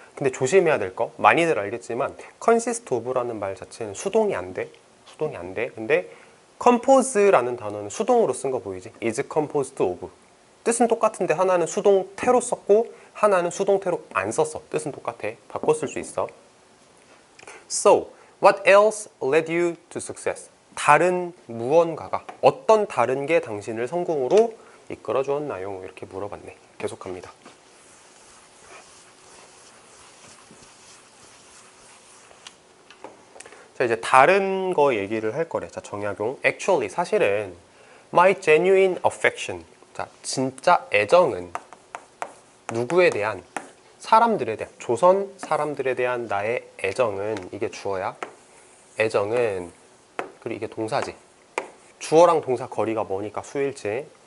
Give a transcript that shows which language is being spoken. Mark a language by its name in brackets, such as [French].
[Korean] 근데 조심해야 될 거, 많이들 알겠지만 consist of라는 말 자체는 수동이 안 돼. 수동이 안 돼. 근데 compose라는 단어는 수동으로 쓴 거 보이지? [English] is composed of. [Korean] 뜻은 똑같은데 하나는 수동태로 썼고 하나는 수동태로 안 썼어. 뜻은 똑같아. 바꿔 쓸 수 있어. [English] So, what else led you to success? [Korean] 다른 무언가가, 어떤 다른 게 당신을 성공으로 이끌어 주었나요? 이렇게 물어봤네. 계속합니다. 자, 이제 다른 거 얘기를 할 거래. 자, 정약용. [English] Actually, [Korean] 사실은 [English] my genuine affection. [Korean] 자, 진짜 애정은 누구에 대한? 사람들에 대한, 조선 사람들에 대한 나의 애정은, 이게 주어야. 애정은, 그리고 이게 동사지. 주어랑 동사 거리가 뭐니까 수일치.